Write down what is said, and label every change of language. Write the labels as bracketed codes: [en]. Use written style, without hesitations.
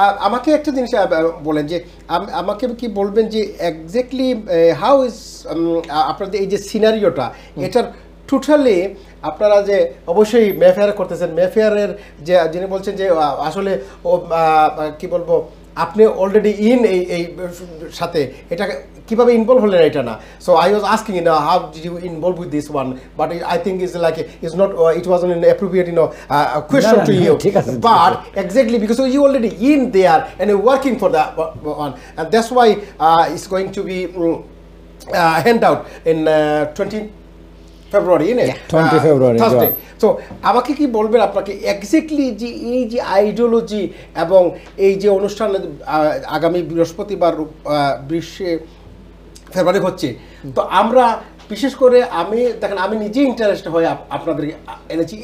[bn] আমাকে একটা জিনিস বলেন যে আমাকে কি বলবেন যে [en] exactly how is [bn] আপনাদের এই যে সিনারিওটা, এটার টোটালি আপনারা যে অবশ্যই মেফেয়ার করতেছেন, মেফেয়ারের যে যিনি বলছেন যে আসলে কি বলবো, আপনি অলরেডি এই সাথে এটা কিভাবে ইনভলভ হলেন এটা না। [en] So I was asking how did you involve with this one, but I think is like is not, it wasn't an appropriate question to you, but exactly because you already in there and you're working for that one, and that's why it's going to be hand out in 20 February, 20 February Thursday. [bn] So আমাকে কি বলবেন আপনাকে exactly যে এই যে ideology এবং এই যে অনুষ্ঠান আগামী বৃহস্পতিবার 20 ফেব্রুয়ারি হচ্ছে, তো আমরা বিশেষ করে আমি নিজে ইন্টারেস্ট হয়ে আপনাদেরকে এনেছি।